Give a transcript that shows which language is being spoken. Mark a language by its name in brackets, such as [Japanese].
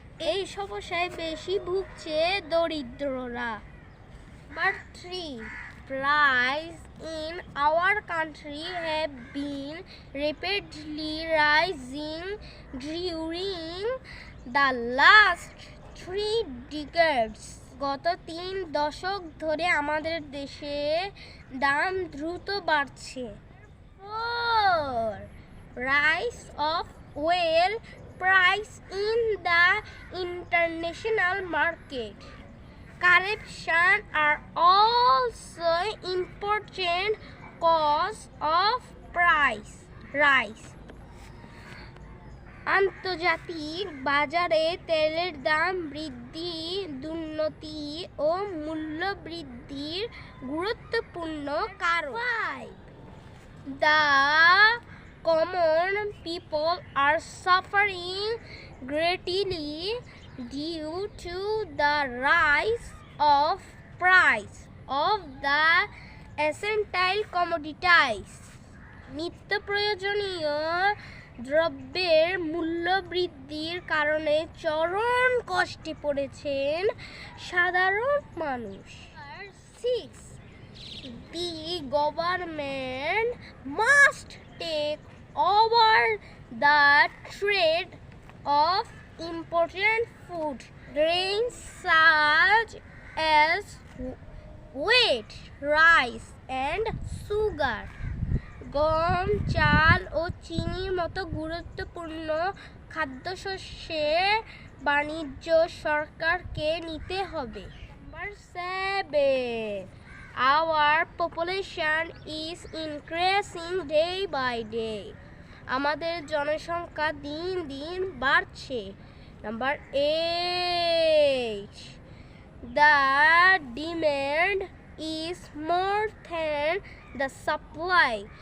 [Bangla] এই সমস্যায় বেশি ভুগছে দরিদ্ররা। [English] Number 3, price in our country have been rapidly rising during the last 3 decades. [Bangla] গত 3 দশক ধরে আমাদের দেশে দাম দ্রুত বাড়ছে। [English] 4, rise of oil price in the international market. Corruption are also important cause of price rise. [Bangla] আন্তর্জাতিক বাজারে তেলের দাম বৃদ্ধি দুর্নীতি ও মূল্য বৃদ্ধির গুরুত্বপূর্ণ কারণ। [English] The common people are suffering greatly due to the rise of price of the essential commodities. [Bangla] নিত্য প্রয়োজনীয় দ্রব্যের মূল্য বৃদ্ধির কারণে চরম কষ্টে পড়েছেন সাধারণ মানুষ। [English] 6, the government must take over the trade of important food grains such as wheat, rice and sugar. [Bangla] গম, চাল ও চিনির মতো গুরুত্বপূর্ণ খাদ্যশস্যের বাণিজ্য সরকারকে নিতে হবে। [English] Number 7, our population is increasing day by day. [Bangla] আমাদের জনসংখ্যা দিন দিন বাড়ছে। [English] Number 8, the demand is more than the supply.